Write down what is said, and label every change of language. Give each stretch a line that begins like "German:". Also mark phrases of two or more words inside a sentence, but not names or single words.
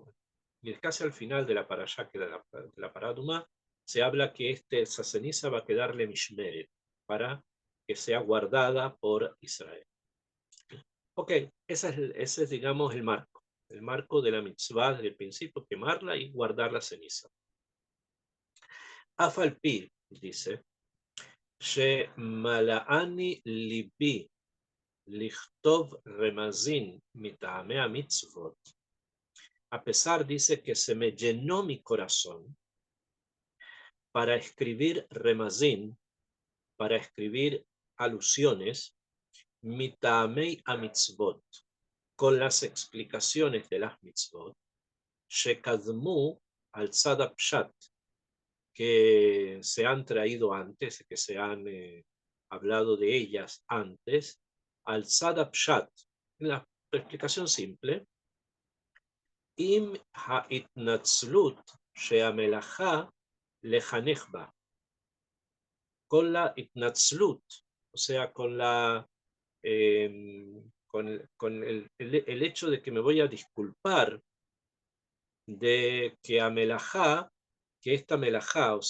Spanish: Y es casi al final de la parashá, que de la paraduma, se habla que esa ceniza va a quedarle mishmeret, para que sea guardada por Israel. Ok, ese es, digamos, el marco de la mitzvah desde el principio, quemarla y guardar la ceniza. Afalpi, dice,
Hebrew: שמלאני לבי לכתוב רמזים מטעמי מצוות.
Spanish: A pesar, dice, que se me llenó mi corazón para escribir remazin, para escribir alusiones,
Hebrew: מטעמי המצוות,
Spanish: con las explicaciones de las mitzvot, shekadmu
Hebrew: על צד פשט,
Spanish: que se han traído antes, que se han hablado de ellas antes,
Hebrew: על צד פשט,
Spanish: la explicación simple,
Hebrew: עם ההתנצלות שהמלאכה לחנך בה,
Spanish: con la itnatzlut, o sea, con la con el hecho de que me voy a disculpar de que a melajá, que esta melajá, o